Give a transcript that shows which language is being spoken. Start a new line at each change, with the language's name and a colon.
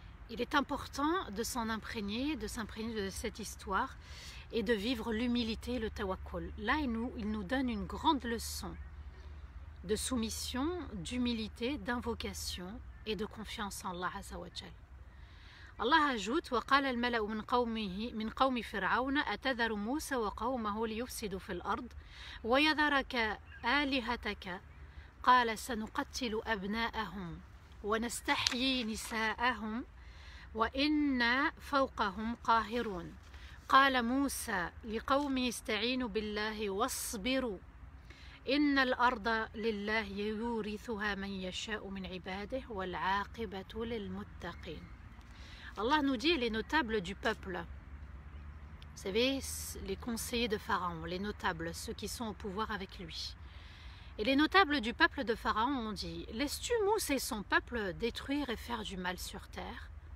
French: Il est important de s'imprégner de cette histoire et de vivre l'humilité, le tawakkul. Là, il nous donne une grande leçon de soumission, d'humilité, d'invocation et de confiance en Allah Azza wa Jal. Allah ajoute:
Arabic: وقال الملأ من قوم فرعون أتذر موسى وقومه ليفسدوا في الأرض ويذرك آلهتك قال سنقتل أبناءهم ونستحيي نساءهم وإنا فوقهم قاهرون قال موسى لقومه استعينوا بالله واصبروا إن الأرض لله يورثها من يشاء من عباده والعاقبة للمتقين.
French: Allah nous dit les notables du peuple. Vous savez, les conseillers de Pharaon, les notables, ceux qui sont au pouvoir avec lui. Et les notables du peuple de Pharaon ont dit: laisses-tu Moussa et son peuple détruire et faire du mal sur terre?